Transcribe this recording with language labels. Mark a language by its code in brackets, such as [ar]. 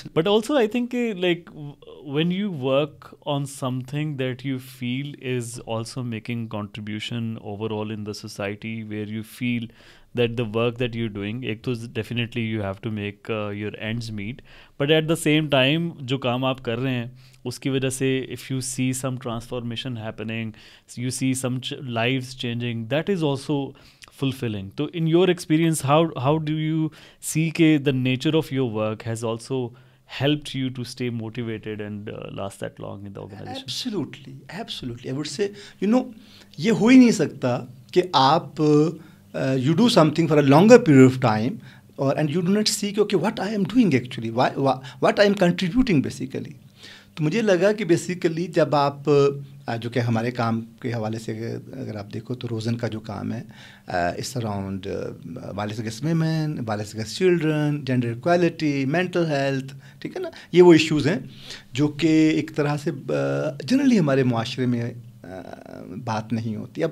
[en] but also I think کہ like when you work on something that you feel is also making contribution overall in the society, where you feel that the work that you're doing, ایک تو definitely you have to make your ends meet, but at the same time [ur] جو کام آپ کر رہے ہیں اس کی وجہ سے [en] if you see some transformation happening, you see some lives changing, that is also fulfilling. So in your experience, how do you see کہ the nature of your work has also helped you to stay motivated and last that long in the organization? Absolutely. I would say, [ur] یہ ہو ہی نہیں سکتا کہ آپ [en] you do something for a longer period of time, and you do not see okay what I am doing actually, what I am contributing basically. [ur] تو مجھے لگا کہ basically جب آپ جو کہ ہمارے کام کے حوالے سے اگر آپ دیکھو تو روزن کا جو کام ہے اس around violence against women, violence against children, gender equality, mental health, ٹھیک ہے نا, یہ وہ ایشوز ہیں جو کہ ایک طرح سے جنرلی ہمارے معاشرے میں بات نہیں ہوتی.